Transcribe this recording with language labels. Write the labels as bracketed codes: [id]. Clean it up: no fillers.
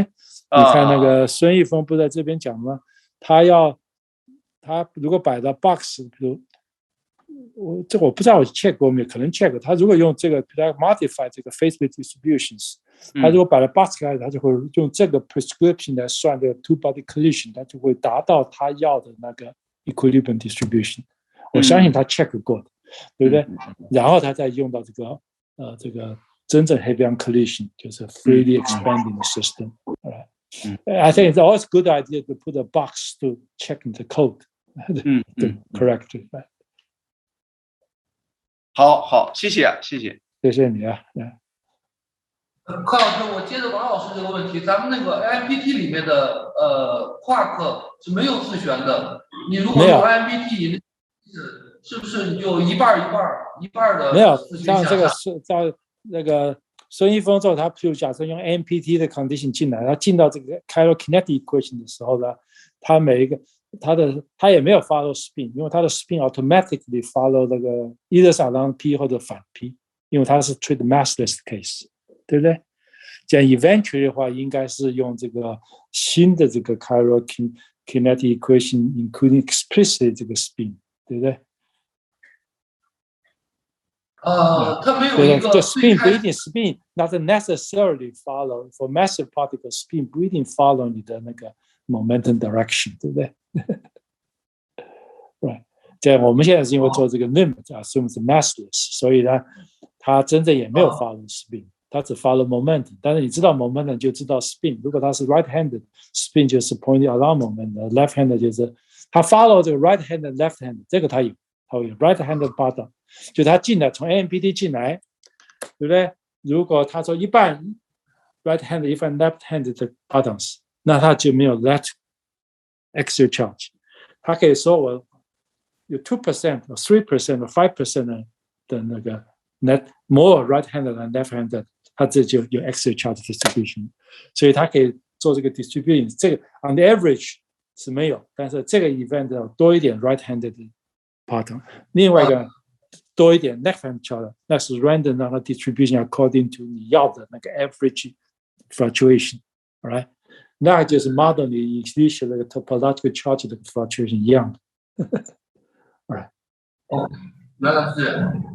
[zh] 你看那个孙一峰不在这边讲吗？他如果摆到 box， 比如我不知道我 check 过没有，可能 check。他如果用这个 modify 这个 [en] phase-based distributions， [zh] 他如果摆了 box 来，他就会用这个 prescription 来算这个 [en] two-body collision， [zh] 他就会达到他要的那个 [en] equilibrium distribution。 [zh] 我相信他 check 过的，对不对？然后他再用到这个真正 heavy collision， 就是 [en] freely expanding the system。 I think it's always a good idea to put a box to check the code to correct it. [zh] 好，谢谢，谢谢你啊。柯老师，我接着王老师这个问题，咱们那个 AMPT 里面的quark 是没有自旋的，你如果用 AMPT，是不是你就一半的没有？自旋像这个向是在那个孙一峰之后，他譬如假设用 AMPT 的 condition 进来，他进到这个 Chiral kinetic equation 的时候呢，他每一个他也没有 follow spin， 因为他的 spin [en] automatically follow [zh] 那个 either 是 [en] along P [zh] 或者反 P， 因为他是 [en] treat massless case， [zh] 对不对？这样 eventually 的话，应该是用这个新的这个 [en] Chiral kinetic equation including explicit [zh] 这个 spin， 对不对？它没有一个这 spin 不一定 [en] spin not necessarily follow for massive particle [zh] spin 不一定 follow 你的那个 momentum direction， 对不对？Right， 这样我们现在是因为做这个 [en] limit assume [zh] 是 massless， 所以呢，它真正也没有 follow spin， 它只 [en] follow momentum。 [zh] 但是你知道 momentum 就知道 spin， 如果它是 [en] right-handed spin [zh] 就是 [en] pointing along momentum， [zh] left-handed 就是它 follow 这个 right-handed left-handed， 这个它有 [en] right-handed bottom。 [zh] 就他进来，从 AMPT 进来，对不对？如果他说一半 right hand 一半 left hand 的 bottoms， 那他就没有 [en] left axial charge。 [zh] 他可以说我有 2% 或 3% 或 5% 的那个 [en] net more right hand than left hand， [zh] 他这就有 [en] axial charge distribution， [zh] 所以他可以做这个 distribution。这个 [en] on the average [zh] 是没有，但是这个 event 要多一点 right hand 的 bottom， 另外一个。多一点 left hand charge， 那是 random 让它 [en] distribution according to [zh] 你要的那个 [en] average fluctuation， [zh] right？那就是 model 你 initial 那个 [en] topological charge [zh] 的 fluctuation 一样的，right？原来是这样。